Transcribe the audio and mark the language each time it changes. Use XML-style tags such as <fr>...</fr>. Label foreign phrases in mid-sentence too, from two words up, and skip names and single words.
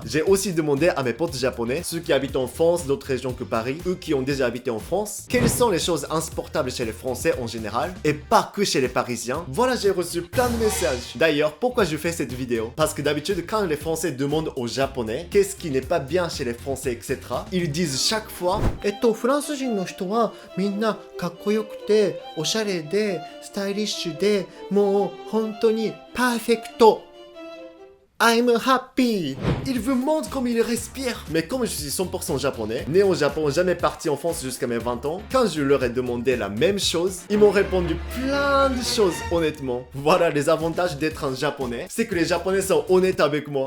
<fr>J'ai aussi demandé à mes potes japonais, ceux qui habitent en France, d'autres régions que Paris, eux qui ont déjà habité en France, quelles sont les choses insupportables chez les Français en général et pas que chez les Parisiens. Voilà, j'ai reçu plein de messages. D'ailleurs, pourquoi je fais cette vidéo? Parce que d'habitude, quand les Français demandent aux Japonais qu'est-ce qui n'est pas bien chez les Français, etc. Ils disent chaque fois</fr> <ja>フランス人の人はみんなかっこよくておしゃれでスタイリッシュでもう本当にパーフェクト</ja> <en>I'm happy.</en> <fr>Il vous montre comme il respire. Mais comme je suis 100% japonais, né au Japon, jamais parti en France jusqu'à mes 20 ans, quand je leur ai demandé la même chose, ils m'ont répondu plein de choses, honnêtement. Voilà les avantages d'être un japonais, c'est que les japonais sont honnêtes avec moi.</fr>